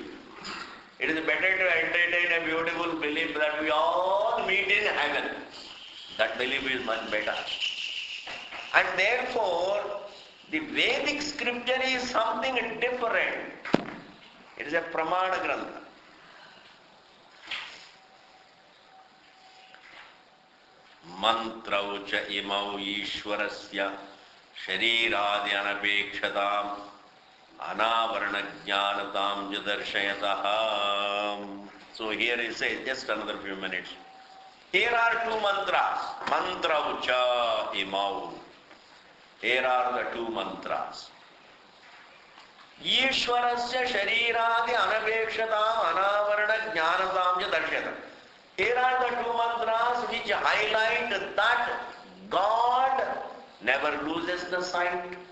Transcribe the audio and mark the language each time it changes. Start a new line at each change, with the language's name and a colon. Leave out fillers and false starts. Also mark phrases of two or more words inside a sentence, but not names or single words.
English: It is better to entertain a beautiful belief that we all meet in heaven. That belief is much better. And therefore, the Vedic scripture is something different. It is a Pramana Grantha.
Sanskrit: मन्त्रौ च इमौ ईश्वरस्य शरीरादि अनपेक्षताम् अनावरण ज्ञानताम् जदर्शयताहम्.
English: So here he says, just another few minutes. Here are two mantras.
Sanskrit: मन्त्रौ च इमौ.
English: Here are the two mantras.
Sanskrit: ईश्वरस्य शरीरादि अनपेक्षताम् अनावरण ज्ञानताम् जदर्शयताहम्.
English: Here are the two mantras which highlight that God never loses the sight.